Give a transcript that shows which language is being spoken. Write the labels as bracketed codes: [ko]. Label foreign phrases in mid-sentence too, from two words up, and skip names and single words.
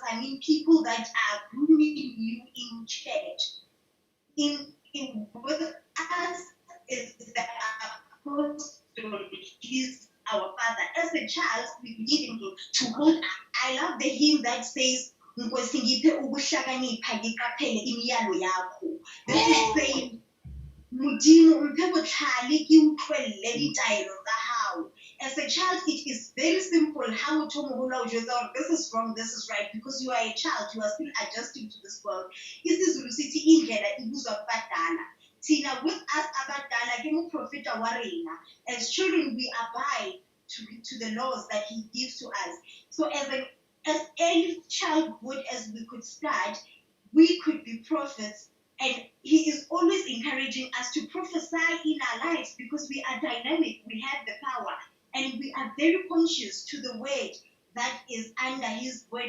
[en] I mean, people that are grooming you in church. In with us is the apostle. He's our father. As a child, we need him to hold up. I love the hymn that says, [zu] "Nkosi ngiphe ukuhlakanipha ngiqaphele imiyalo yakho." [en] This is saying, [st] Modimo mphe botlhale ke utlwelle ditaelo tsa hao. [en] As a child, it is very simple how [st] motho o moholo o jwetsa hore [en] this is wrong, this is right, because you are a child, you are still adjusting to this world. [zu] Isizulu sithi indlela ibuzwa kubadala. [st] Thina [en] with us [st] abadala ke moprofeta wa rena. [en] As children, we abide to the laws that he gives to us. So as early childhood as we could start, we could be prophets. And he is always encouraging us to prophesy in our lives because we are dynamic, we have the power, and we are very conscious to the word that is under his word.